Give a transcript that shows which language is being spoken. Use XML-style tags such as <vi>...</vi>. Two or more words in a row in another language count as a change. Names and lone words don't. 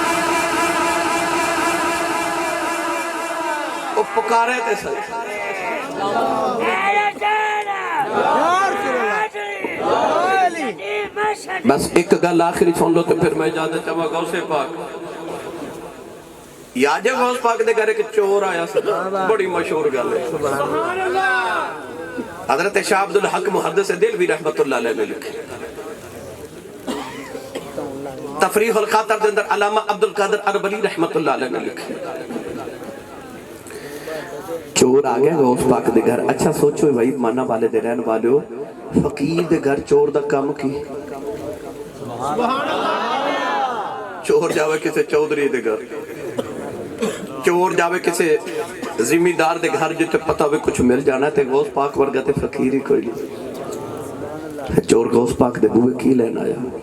<pa>او پکارے تے صحیح بس اک گل آخری سن لو تو فیر میں اجازت چاہواں غوثے پاک یاد ہے غوث پاک دے گھر اک چور آیا سی بڑی مشہور گل ہے حضرت شاہ عبد الحق محدث دہلوی</pa> <ar>رحمة الله عليه</ar> <pa>نے لکھے تفریح الخاطر کے اندر علامہ عبد القادر اربلی</pa> <ar>رحمة الله عليه</ar> <pa>نے لکھے چور آ گیا غوث پاک دے گھر اچھا سوچو بھائی مانا والے دے رہن والے ہو فقیر دے گھر چور دا کم کی چور جاوے کسی چوہدری دے گھر چور جاوے کسی ذمہ دار دے گھر جتھے پتہ ہو کجھ مل جانا تے غوث پاک ورگا تے فقیر ہی کوئی نہیں چور غوث پاک دے بوہے کی لینا آیا</pa>